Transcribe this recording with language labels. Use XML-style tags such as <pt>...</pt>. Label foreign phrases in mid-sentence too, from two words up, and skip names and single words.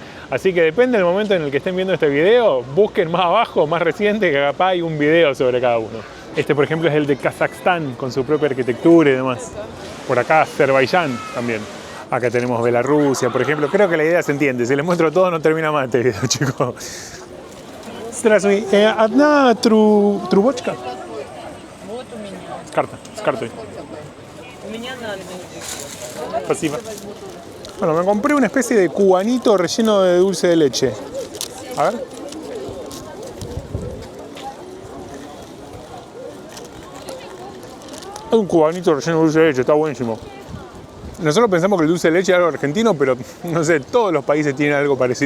<es>Así que depende del momento en el que estén viendo este video, busquen más abajo, más reciente, que capaz hay un video sobre cada uno. Este, por ejemplo, es el de Kazajstán, con su propia arquitectura y demás. Por acá, Azerbaiyán también. Acá tenemos Bielorrusia, por ejemplo. Creo que la idea se entiende. Si les muestro todo, no termina más este video, chicos.</es> <ru>Здравствуй. Одна трубочка? С картой. Спасибо.</ru> <es>Bueno, me compré una especie de cubanito relleno de dulce de leche. A ver. Es un cubanito relleno de dulce de leche, está buenísimo. Nosotros pensamos que el dulce de leche es algo argentino, pero no sé, todos los países tienen algo parecido.</es>